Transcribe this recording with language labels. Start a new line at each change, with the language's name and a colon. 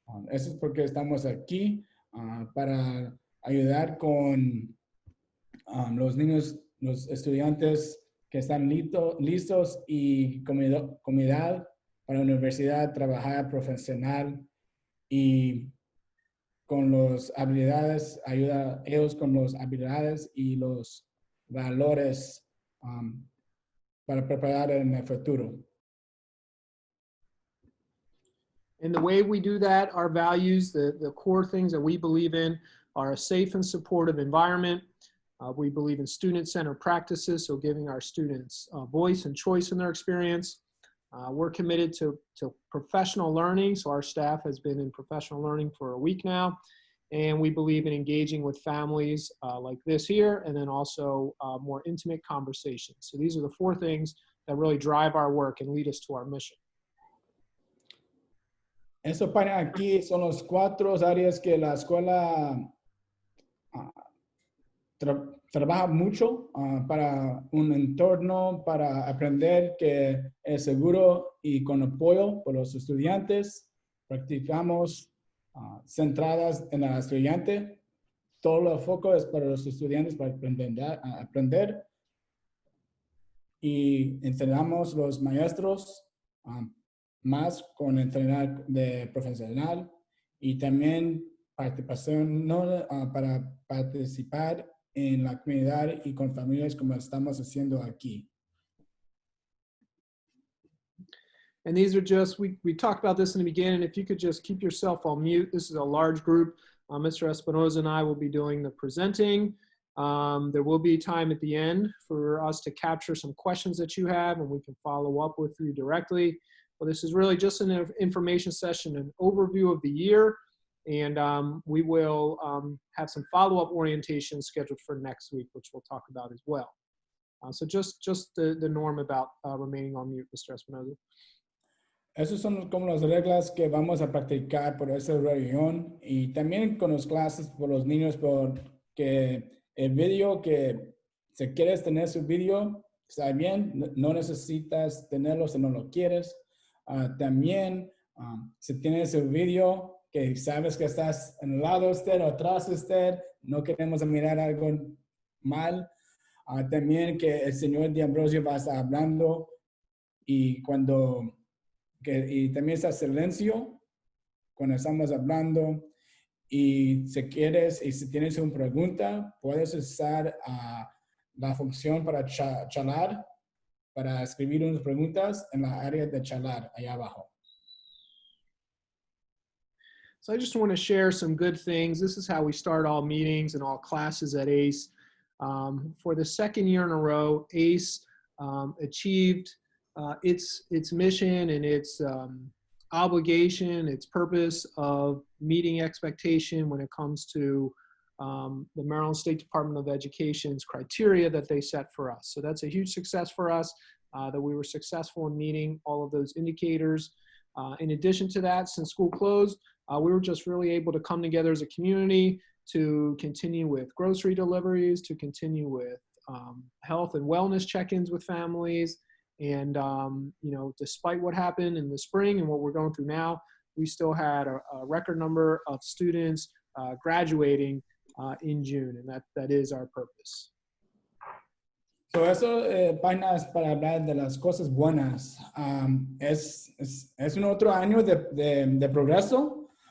Spanish: Eso es porque estamos aquí para ayudar con los niños, los estudiantes que están listos y comunidad para la universidad, trabajar profesional y con las habilidades, ayuda a ellos con las habilidades y los valores para preparar en el futuro.
English: And the way we do that, our values, the core things that we believe in are a safe and supportive environment. We believe in student-centered practices, so giving our students voice and choice in their experience. We're committed to professional learning, so our staff has been in professional learning for a week now, and we believe in engaging with families like this here, and then also more intimate conversations. So these are the four things that really drive our work and lead us to our mission.
Spanish: Eso para aquí son los 4 áreas que la escuela trabaja mucho para un entorno, para aprender que es seguro y con apoyo por los estudiantes. Practicamos centradas en el estudiante. Todo el foco es para los estudiantes para aprender. Y entrenamos los maestros más con entrenar de profesional y también participación para participar en la comunidad y con familias como estamos haciendo aquí.
English: And these are just, we talked about this in the beginning. If you could just keep yourself on mute. This is a large group. Mr. Espinoza and I will be doing the presenting. There will be time at the end for us to capture some questions that you have, and we can follow up with you directly. Well, this is really just an information session, an overview of the year, And we will have some follow-up orientations scheduled for next week, which we'll talk about as well. So just the norm about remaining on mute, Mr. Espinoza.
Spanish: Esas son como las reglas que vamos a practicar por esa reunión y también con las clases por los niños, porque el video que si quieres tener su video, está bien, no necesitas tenerlo si no lo quieres. También, si tienes el video que sabes que estás en el lado de usted o atrás de usted, no queremos mirar algo mal. También que el señor D'Ambrosio va a estar hablando y y también está silencio cuando estamos hablando. Y si quieres y si tienes una pregunta, puedes usar la función para charlar, para escribir unas preguntas en la área de charlar allá abajo.
English: So I just want to share some good things. This is how we start all meetings and all classes at ACE. For the second year in a row, ACE achieved its mission and its obligation, its purpose of meeting expectation when it comes to the Maryland State Department of Education's criteria that they set for us. So that's a huge success for us, that we were successful in meeting all of those indicators. In addition to that, since school closed, we were just really able to come together as a community to continue with grocery deliveries, to continue with health and wellness check-ins with families. And, you know, despite what happened in the spring and what we're going through now, we still had a record number of students graduating in June, and that is our purpose.
Spanish: So eso, páginas para hablar de las cosas buenas. Es un otro año de progreso.